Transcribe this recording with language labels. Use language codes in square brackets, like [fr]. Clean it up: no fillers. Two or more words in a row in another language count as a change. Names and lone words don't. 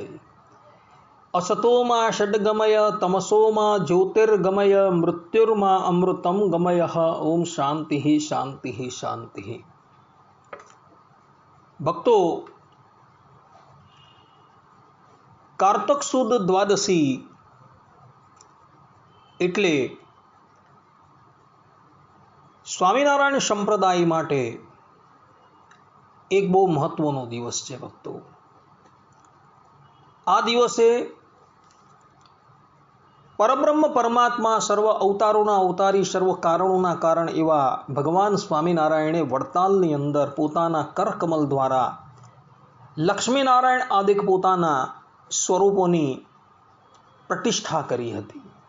[sa] असतो मा षड्गमय तमसो मा ज्योतिर्गमय मृत्युर्मा अमृतं गमय। ओम शांति शांति शांति। [gu] ભક્તો, કારતક સુદ દ્વાદશી એટલે સ્વામિનારાયણ સંપ્રદાય માટે એક બહુ મહત્વનો દિવસ છે ભક્તો। આ દિવસે પરબ્રહ્મ પરમાત્મા સર્વ અવતારોના અવતારી સર્વ કારણોના કારણ એવા ભગવાન સ્વામિનારાયણે વડતાલની અંદર પોતાના કરકમલ દ્વારા લક્ષ્મીનારાયણ આદિક પોતાના સ્વરૂપોની પ્રતિષ્ઠા કરી હતી।